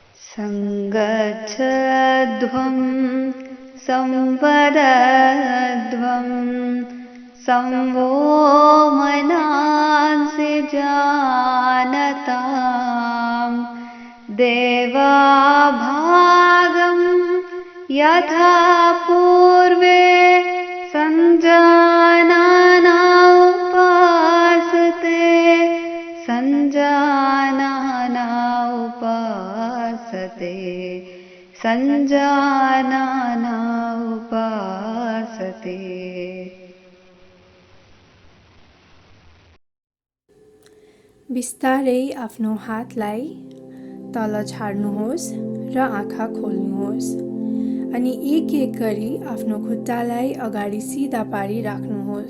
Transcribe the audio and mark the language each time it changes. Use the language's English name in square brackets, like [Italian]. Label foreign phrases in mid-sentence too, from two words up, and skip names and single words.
[Sanskrit] सङ्गच्छध्वं संवदध्वं संवो मनांसि जानतां देवाभागं यथा पूर्वे सञ्जानना उपासते सञ्जानना उपासते सञ्जानना उपासते। [Nepali] बिस्तारै आफ्नो हातलाई तल झार्नुहोस् र आँखा खोल्नुहोस् अनि एक एक गरी आफ्नो खुट्टालाई अगाडि सिधा पारी राख्नुहोस्।